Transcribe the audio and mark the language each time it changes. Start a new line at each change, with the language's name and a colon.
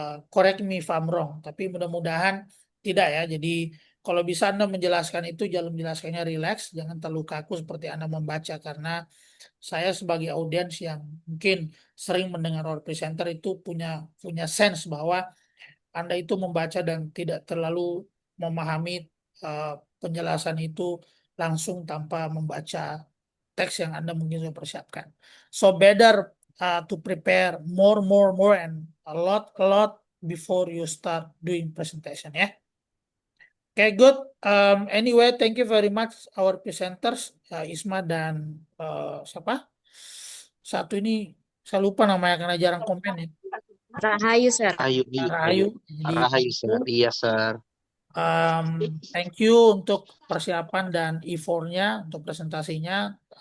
English: Correct me if I'm wrong,
Indonesian: tapi mudah-mudahan tidak ya. Jadi kalau bisa Anda menjelaskan itu, jangan menjelaskannya relax, jangan terlalu kaku seperti Anda membaca, karena saya sebagai audiens yang mungkin sering mendengar
English: our presenter
Indonesian: itu punya sense bahwa Anda itu membaca dan tidak terlalu memahami penjelasan itu langsung tanpa membaca teks yang Anda mungkin sudah persiapkan.
English: So better to prepare more and a lot before you start doing presentation ya. Okay, good. Anyway, thank you very much our presenters, Isma
Indonesian: dan siapa? Satu ini saya lupa namanya karena jarang komen ya.
English: Rahayu, Sir. Ayu,
Indonesian: Rahayu. Jadi Rahayu, Sir. Iya, Sir.
English: thank you
Indonesian: untuk persiapan dan effortnya untuk presentasinya.